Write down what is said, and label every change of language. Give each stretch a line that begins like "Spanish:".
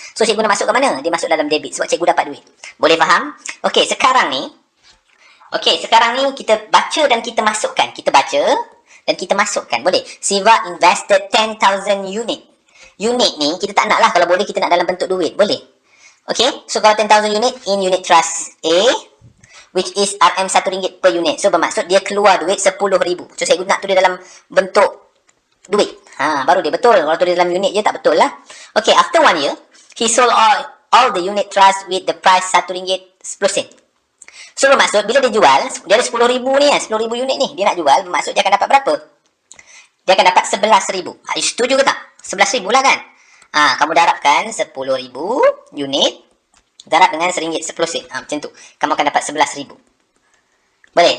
Malay: So, cikgu nak masuk ke mana? Dia masuk dalam debit sebab cikgu dapat duit. Boleh faham? Okey, sekarang ni Okey, sekarang ni kita baca dan kita masukkan. Kita baca dan kita masukkan. Boleh?
English: Siva invested 10,000 unit.
Malay: Unit ni kita tak nak lah. Kalau boleh kita nak dalam bentuk duit. Boleh?
English: Okey, so kalau 10,000 unit in unit trust A, which is RM RM1 per unit.
Malay: So bermaksud dia keluar duit 10,000. So saya nak tulis dalam bentuk duit. Baru dia betul. Kalau tulis dalam unit je tak betul lah.
English: Okay, after 1 year, he sold all the unit trust with the price RM1.10.
Malay: So bermaksud bila dia jual, dia ada 10,000 ni kan, 10,000 unit ni. Dia nak jual, bermaksud dia akan dapat berapa? Dia akan dapat 11,000. You setuju ke tak? 11,000 lah kan? Kamu darabkan 10,000 unit, darab dengan RM1.10. Macam tu. Kamu akan dapat 11,000. Boleh?